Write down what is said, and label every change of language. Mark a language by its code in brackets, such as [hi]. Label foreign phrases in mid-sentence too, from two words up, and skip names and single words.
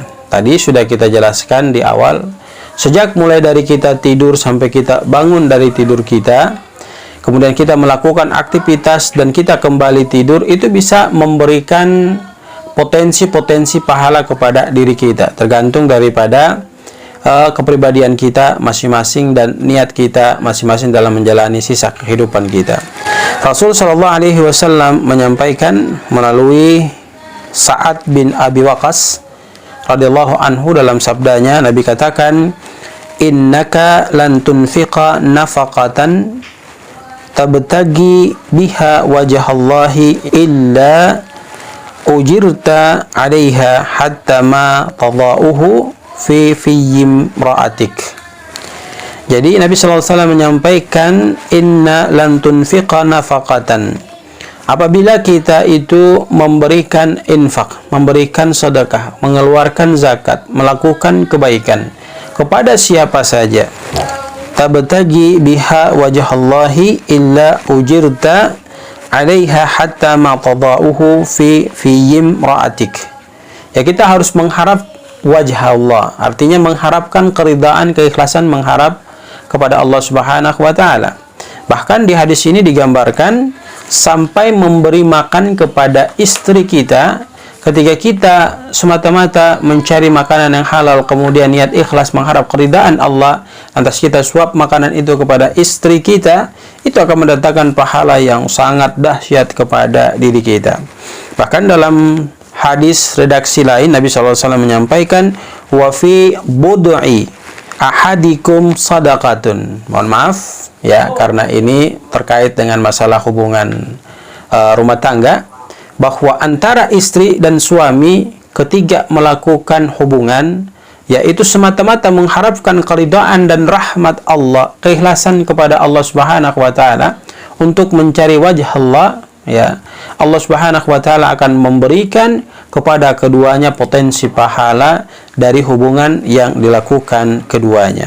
[id] Tadi sudah kita jelaskan di awal, sejak mulai dari kita tidur sampai kita bangun dari tidur kita, kemudian kita melakukan aktivitas dan kita kembali tidur, itu bisa memberikan potensi-potensi pahala kepada diri kita, tergantung daripada kepribadian kita masing-masing dan niat kita masing-masing dalam menjalani sisa kehidupan kita. Rasul [ar] صلى الله عليه وسلم [id] menyampaikan melalui Sa'ad bin Abi Waqqas [ar] رضي الله عنه [id] dalam sabdanya, Nabi katakan, [ar] إنك لن تنفق نفقة تبتغي بها وجه الله إلا أجرت عليها حتى ما تجعله في في امرأتك. [id] Jadi Nabi [ar] صلى الله عليه وسلم [id] menyampaikan, [ar] إنك لن تنفق نفقة. [id] Apabila kita itu memberikan infak, memberikan sedekah, mengeluarkan zakat, melakukan kebaikan kepada siapa saja, [ar] تبتغي بها وجه الله إلا أجرت عليها حتى ما تجعله في في امرأتك. [id] Ya, kita harus mengharap wajah Allah, artinya mengharapkan keridaan, keikhlasan, mengharap kepada Allah [ar] سبحانه وتعالى. [id] Bahkan di hadis ini digambarkan sampai memberi makan kepada istri kita ketika kita semata-mata mencari makanan yang halal, kemudian niat ikhlas mengharap keridaan Allah, lantas kita suap makanan itu kepada istri kita, itu akan mendatangkan pahala yang sangat dahsyat kepada diri kita. Bahkan dalam hadis redaksi lain, Nabi SAW menyampaikan, [ar] وفي بضع أحدكم صدقة. [id] Mohon maaf ya, karena ini terkait dengan masalah hubungan rumah tangga, bahwa antara istri dan suami ketika melakukan hubungan, yaitu semata-mata mengharapkan keridhaan dan rahmat Allah, keikhlasan kepada Allah [ar] سبحانه وتعالى [id] untuk mencari wajah Allah, ya, Allah [ar] سبحانه وتعالى [id] akan memberikan kepada keduanya potensi pahala dari hubungan yang dilakukan keduanya.